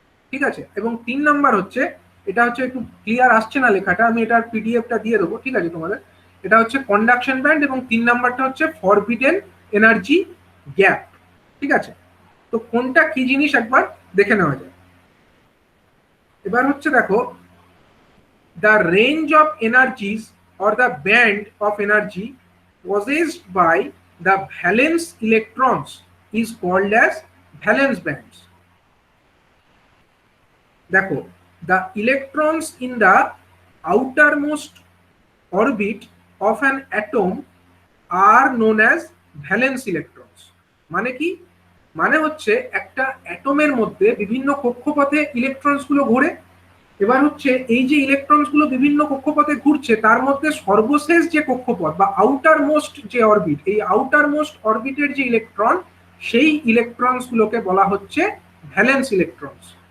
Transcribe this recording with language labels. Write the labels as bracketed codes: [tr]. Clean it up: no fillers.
[bn] ঠিক আছে, এবং 3 নাম্বার হচ্ছে, এটা হচ্ছে একটু ক্লিয়ার আসছে না লেখাটা, আমি এটার পিডিএফটা দিয়ে দেবো। ঠিক আছে তোমাদের, এটা হচ্ছে কন্ডাকশন ব্যান্ড এবং 3 নাম্বারটা হচ্ছে ফরবিডেন এনার্জি গ্যাপ। ঠিক আছে, তো কোনটা কি জিনিস একবার দেখে নেওয়া যায়। এবার হচ্ছে দেখো, [en] the range of energies or the band of energy possessed by the valence electrons is called as valence bands. দেখো, the electrons in the outermost orbit of an atom are known as valence electrons. [bn] মানে কি? মানে হচ্ছে একটা অ্যাটমের মধ্যে বিভিন্ন কক্ষপথে electrons গুলো ঘোরে। এবার হচ্ছে এই যে ইলেকট্রনস গুলো বিভিন্ন কক্ষপথে ঘুরছে তার মধ্যে সর্বশেষ যে কক্ষপথ বা আউটার মোস্ট যে অরবিট, এই আউটার মোস্ট অরবিটের যে ইলেকট্রন, সেই ইলেকট্রনস গুলোকে বলা হচ্ছে ভ্যালেন্স ইলেকট্রনস।